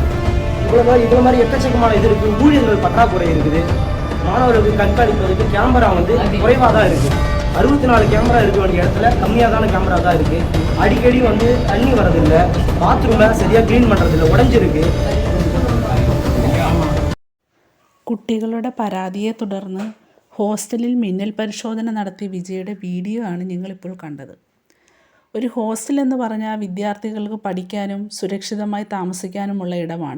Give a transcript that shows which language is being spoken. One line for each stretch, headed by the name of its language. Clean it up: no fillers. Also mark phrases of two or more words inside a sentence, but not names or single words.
Tamil: இவ்வளோ மாதிரி எக்கச்சக்கமான இது இருக்குது. ஊழியர்கள் பற்றாக்குறை இருக்குது. மாணவர்களுக்கு கண்காணிப்பதற்கு கேமரா குறைவாக தான் இருக்குது. 64 கேமரா இருக்க வேண்டிய இடத்துல கம்மியாக கேமரா தான் இருக்குது. அடிக்கடி தண்ணி வரதில்லை, பாத்ரூமை சரியாக க்ளீன் பண்ணுறதில்லை, உடஞ்சிருக்கு.
Malayalam: കുട്ടികളുടെ പരാതിയെ തുടർന്ന് ഹോസ്റ്റലിൽ മിന്നൽ പരിശോധന നടത്തിയ വിജയുടെ വീഡിയോ ആണ് നിങ്ങളിപ്പോൾ കണ്ടത്. ഒരു ഹോസ്റ്റൽ എന്ന് പറഞ്ഞാൽ വിദ്യാർത്ഥികൾക്ക് പഠിക്കാനും സുരക്ഷിതമായി താമസിക്കാനുമുള്ള ഇടമാണ്.